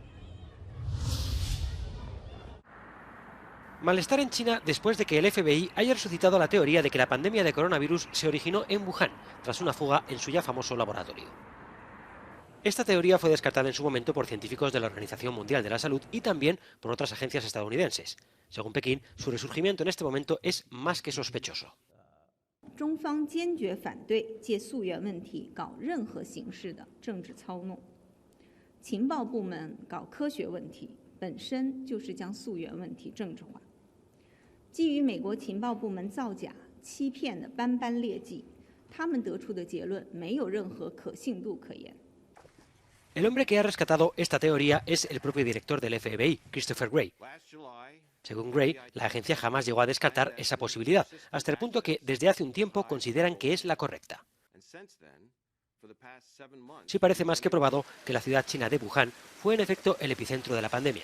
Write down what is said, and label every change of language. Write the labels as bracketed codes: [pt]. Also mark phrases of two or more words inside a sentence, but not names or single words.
[es] Malestar en China después de que el FBI haya resucitado la teoría de que la pandemia de coronavirus se originó en Wuhan, tras una fuga en su ya famoso laboratorio. Esta teoría fue descartada en su momento por científicos de la Organización Mundial de la Salud y también por otras agencias estadounidenses. Según Pekín, su resurgimiento en este momento es más que sospechoso. [zh] 中方坚决反对借溯源问题搞任何形式的政治操弄。情报部门搞科学问题，本身就是将溯源问题政治化。基于美国情报部门造假、欺骗的斑斑劣迹，他们得出的结论没有任何可信度可言。 [es] El hombre que ha rescatado esta teoría es el propio director del FBI, Christopher Wray. Según Wray, la agencia jamás llegó a descartar esa posibilidad, hasta el punto que desde hace un tiempo consideran que es la correcta. Sí parece más que probado que la ciudad china de Wuhan fue en efecto el epicentro de la pandemia.